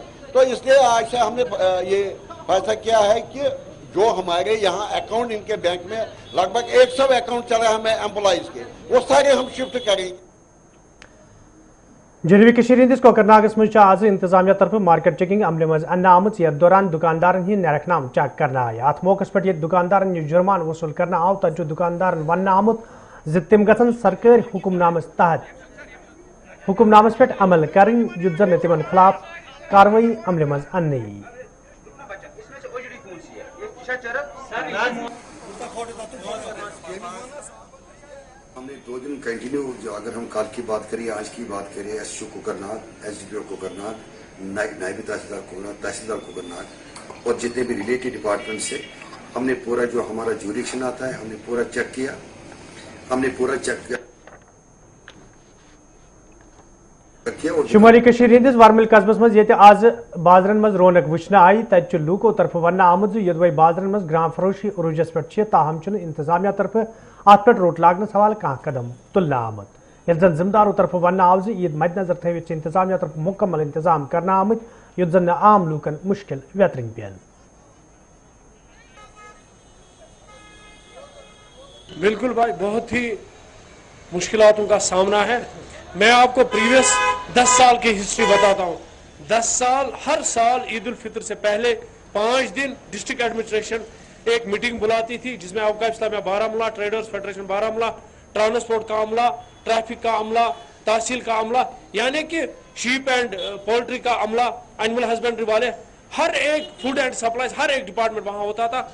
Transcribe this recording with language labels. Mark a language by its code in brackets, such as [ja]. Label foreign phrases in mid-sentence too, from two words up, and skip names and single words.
[hi] तो इसलिए आज से हमने ये फैसला किया है कि जो हमारे यहाँ अकाउंट इनके बैंक में लगभग 100 अकाउंट चले हमें एम्प्लॉइज के, वो सारे हम शिफ्ट करेंगे। [ks] जनूबी कश्मीर हिंदिस कोकरनागस में आज इंतजामिया तरफ मार्केट चेकिंग अमले मज अन्ना आमद। यथ दौरान दुकानदारन ही नरखनाम चेक करना आय। अत मौकस पे दुकानदारन जुर्मान वसूल करना आव, तजु दुकानदारन वन आमुत ज तिम गसन सरकारी हुकुमनामस तहत हुकुमनामस पे अमल करें, युद्ध तिमन खिलाफ कार्रवाई अमले मज अन्नी। [hi] हमने 2 दिन कंटिन्यू, जो अगर हम कल की बात करें, आज की बात करें, SHO को करना, SDPO को करना, नायब तहसीलदार कोगरनार, तहसीलदार कोगरनार और जितने भी [en] related department [hi] से हमने पूरा जो हमारा ज्यूरिक्शन आता है हमने पूरा चेक किया। [ks] शुमारी कशीर हिंदिस वारमिल कस्बस मज ये आज बाजरन मज रौनक वुचन आई तत लूको तरफ वन आमद यदवै बाजरन मज ग्राम फरोशी उरूजस पे ताहम इंतजामिया तरफ अत पे रोट लागनस हवाले कह कदम तुलना आमद ये जन जिम्मेदारों तरफ वन आव ईद मद्दनजर थवित इंतजामिया तरफ मुकम्मल इंतजाम करना आमद युत जन आम लूकन मुश्किल वेतरिंग पेन। [hi] बिल्कुल भाई, बहुत ही मुश्किलातों का सामना है। मैं आपको प्रीवियस 10 साल की हिस्ट्री बताता हूँ। 10 साल हर साल ईद उल फितर से पहले 5 दिन [en] district administration [hi] एक मीटिंग बुलाती थी जिसमें अवकाफ इस्लामिया बारामूला, ट्रेडर्स फेडरेशन बारामूला, ट्रांसपोर्ट का अमला, ट्रैफिक का अमला, तहसील का अमला, यानी कि [en] sheep and poultry [hi] का अमला, [en] animal husbandry [hi] वाले, हर एक [en] food and supplies, [hi] हर एक डिपार्टमेंट वहां होता था।